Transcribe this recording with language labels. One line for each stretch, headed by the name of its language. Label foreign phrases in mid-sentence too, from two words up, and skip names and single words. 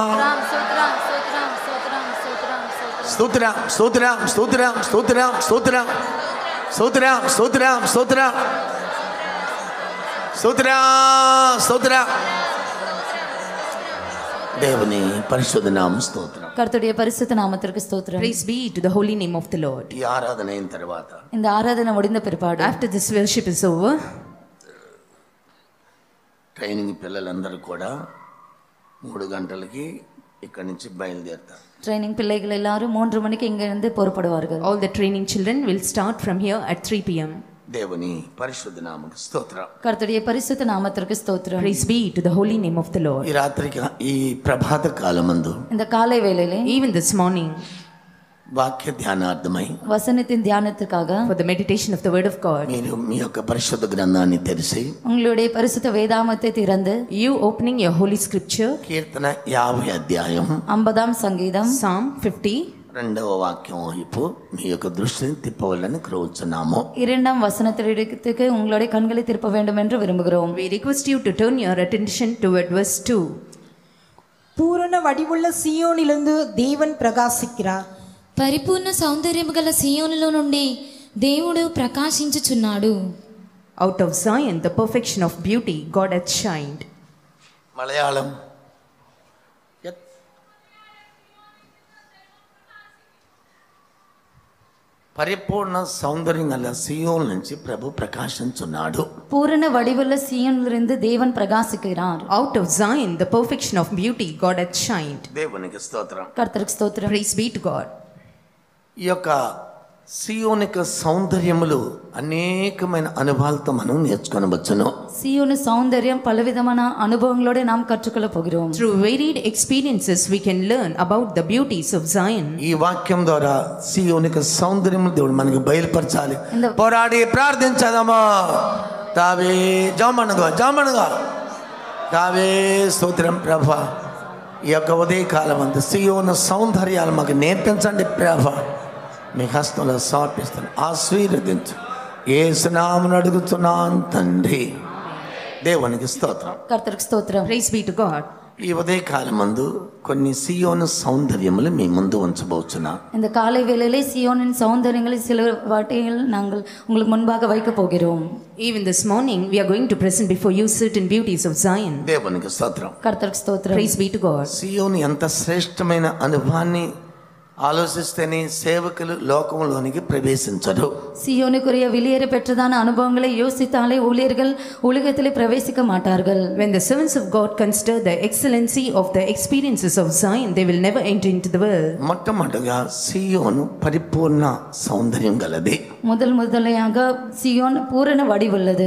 Telugu: స్తోత్రం స్తోత్రం స్తోత్రం స్తోత్రం స్తోత్రం స్తోత్రం స్తోత్రం స్తోత్రం స్తోత్రం స్తోత్రం. దేవుని పరిశుద్ధ నామం స్తోత్రం.
Tamil: கர்த்தருடைய பரிசுத்த நாமத்திற்கு ஸ்தோத்திரம்.
English: Praise be to the holy name of the Lord.
Telugu: ఈ ఆరాధన అయిన తర్వాత
Tamil: இந்த ஆராதனை முடிந்த பிற்பாடு,
English: after this worship is over,
Telugu: ట్రైనింగ్ పిల్లలందరూ కూడా 3 గంటలకి ఇక్కడి నుంచి బయలుదేరుతారు.
Tamil: ட்ரைனிங் பிள்ளைகள் எல்லாரும் 3 மணிக்கு இங்கிருந்து புறப்படுவார்கள்.
English: All the training children will start from here at 3 p.m.
Telugu: దేవుని పరిశుద్ధ నామముకు స్తోత్రం.
Tamil: கர்த்தருடைய பரிசுத்த நாமத்திற்கு ஸ்தோத்திரம்.
English: Praise be to the holy name of the Lord.
Telugu: ఈ రాత్రికి ఈ ప్రభాత కాలమందు
Tamil: இந்த காலை வேளையிலே
English: Even this morning,
Telugu: వాక్య ధ్యానార్థమై
Tamil: வசனத்தின் தியானத்துக்காக
English: for the meditation of the word of God,
Telugu: మీరు మీ యొక్క పరిశుద్ధ గ్రంథాన్ని తెరిచి
Tamil: உங்களுடைய பரிசுத்த வேதாமத்தை திறந்து
English: you opening your holy scripture,
Telugu: కీర్తన 50 అధ్యాయం
Tamil: 50ஆம் சங்கீதம்
English: Psalm 50,
Telugu: 2వ వాక్యం వైపు మీ యొక్క దృష్టిని తిప్పవాలని కోరుచున్నాము.
Tamil: 2ஆம் வசனத்திற்கு உங்களுடைய கண்களை திருப்ப வேண்டும் என்று விரும்புகிறோம்.
English: we request you to turn your attention toward verse 2.
Tamil: பூர்ண வடிவுள்ள சீயோனிலந்து தேவனி பிரகாசிக்கிறார்.
Telugu: పరిపూర్ణ సౌందర్యము గల సియోనులో నుండి దేవుడు ప్రకాశించుచున్నాడు.
English: Out of Zion, the perfection of beauty, God hath shined.
Telugu: మలయాళం పరిపూర్ణ సౌందర్యం గల సియోన్ నుంచి ప్రభు ప్రకాశించున్నాడు.
Tamil: பூரண வடிவுள்ள சீயோனிலிருந்து தேவன் பிரகாசிக்கிறார்.
English: Out of Zion, the perfection of beauty, God hath shined.
Telugu: దేవునికి స్తోత్రం.
Tamil: கர்த்தருக்கு ஸ்தோத்திரம்.
English: Praise be to God.
Telugu: ఈ యొక్క సియోనిక సౌందర్యములు అనేకమైన అనుభవాలతో మనం నేర్చుకొనవచ్చును.
Tamil: சீயோனு சௌந்தர்யம் பலவிதமான அனுபவங்களோட நாம் கற்றுக்கொள்ள போகிறோம்.
English: Through varied experiences, we can learn about the beauties of Zion.
Telugu: ఈ వాక్యం ద్వారా సియోనిక సౌందర్యము దేవుడు మనకి బయలుపరచాలి. పోరాడి ప్రార్థించదమా. తావే జామనుగా తావే స్తోత్రం ప్రభా. ఈ యొక్క ఉదయకాలం అంతా సియోను సౌందర్యాలు మాకు నేర్పించండి ప్రభా. మీ హస్తంలో సమర్పిస్తాను. ఆశీర్వదించు. యేసు నామమున అడుగుతున్నాను తండ్రి. దేవునికి స్తోత్రం.
Tamil: கர்த்தருக்கு ஸ்தோத்திரம்.
English: Praise be to God.
Telugu: ఈ ఉదయకాలం మందు కొన్ని సియోను సౌందర్యములు మీ ముందు ఉంచబోచున్నా.
Tamil: இந்த காலை வேளையிலே சியோனின் சௌந்தரியங்களை சில வாட்டிகள் நாங்கள் உங்களுக்கு முன்பாக வைக்க போகிறோம்.
English: Even this morning, we are going to present before you certain beauties of Zion.
Telugu: దేవునికి స్తోత్రం.
Tamil: கர்த்தருக்கு ஸ்தோத்திரம்.
English: Praise be to God.
Telugu: సియోను ఎంత శ్రేష్టమైన అనుభవాన్ని ఆలోచిస్తేనే సేవకులు లోకంలోనికి ప్రవేశించరు.
Tamil: சியோனுக்குரிய வெளியேற பெற்றதான அனுபவங்களை யோசித்தாலே ஊழியர்கள் உலகத்திலே பிரவேசிக்க மாட்டார்கள்.
English: When the servants of God consider the excellency of the experiences of Zion, they will never enter into the world.
Telugu: మొట్టమొదటిగా సియోను పరిపూర్ణ సౌందర్యం గలది.
Tamil: முதலையாக சியோன் பூரண வடிவுள்ளது.